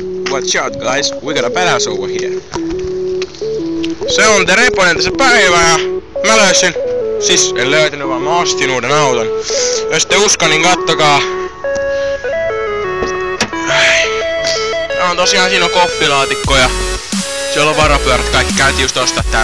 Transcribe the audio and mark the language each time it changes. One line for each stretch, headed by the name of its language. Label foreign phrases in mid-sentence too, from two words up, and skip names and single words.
English: Watch out guys, we got a badass over here.
Finnish: Se on The Reponen tässä päivä ja mä löysin, siis en löytänyt vaan mä ostin uuden auton. Jos te usko niin kattokaa. Tää on tosiaan, siinä on koffilaatikko ja siellä on varapyörät, kaikki käytiin just ostaa tää.